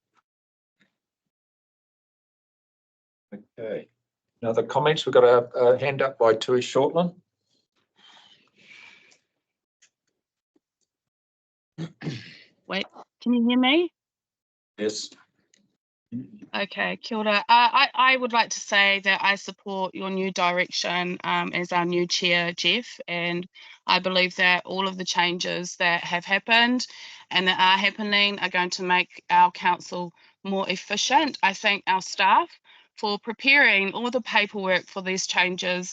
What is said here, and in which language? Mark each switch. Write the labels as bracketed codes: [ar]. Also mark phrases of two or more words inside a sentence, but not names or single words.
[en] Okay. Any other comments? We've got a hand up by Tui Shortland. Wait, can you hear me? Yes. [mi] Okay, kia ora. [en] I would like to say that I support your new direction as our new chair, Jeff, and I believe that all of the changes that have happened and that are happening are going to make our council more efficient. I thank our staff for preparing all the paperwork for these changes.